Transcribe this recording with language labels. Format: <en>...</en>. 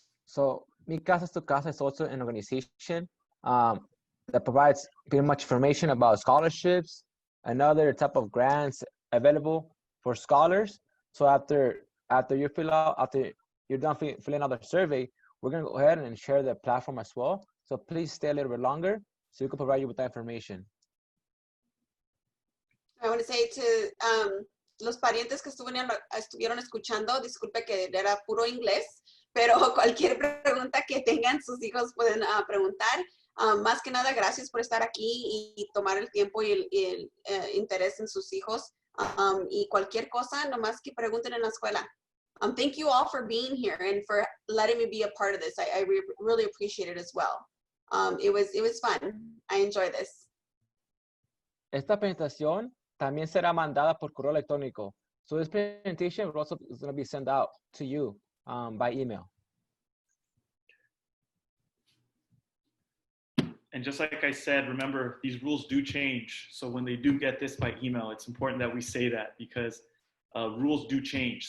<en>So Mi Casa Tu Casa is also an organization that provides pretty much information about scholarships and other type of grants available for scholars. So after you're done filling out the survey, we're gonna go ahead and share the platform as well. So please stay a little bit longer so we can provide you with that information. I want to say to</en> <es>los parientes que estuvieron escuchando, disculpe que era puro inglés, pero cualquier pregunta que tengan sus hijos pueden preguntar. Más que nada, gracias por estar aquí y tomar el tiempo y el interés en sus hijos. Y cualquier cosa, nomás que pregunten en la escuela.</es> <en>Thank you all for being here and for letting me be a part of this. I really appreciate it as well. It was fun. I enjoy this.</en> <es>Esta presentación también será mandada por correo electrónico.</es> <en>So this presentation will also is going to be sent out to you by email. And just like I said, remember, these rules do change. So when they do get this by email, it's important that we say that, because rules do change.</en>